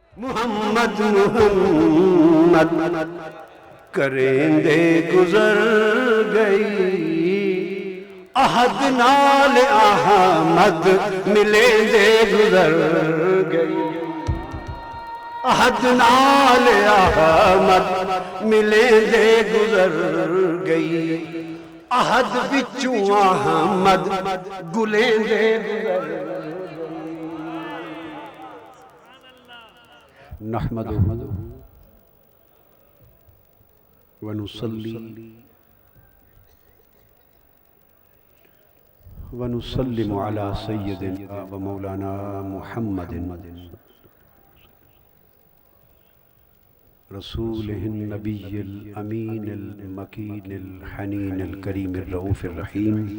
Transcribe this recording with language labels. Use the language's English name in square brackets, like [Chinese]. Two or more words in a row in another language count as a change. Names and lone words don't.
[Saraiki] محمد محمد کریندے گزر گئی، احد نال احمد ملیندے گزر گئی، احد نال احمد ملیندے گزر گئی، احد بچو احمد گلیندے گزر گئی. [Arabic] نحمده ونصلي ونسلم على سيدنا ومولانا محمد رسوله النبي الأمين المكين الحنين الكريم الرؤوف الرحيم.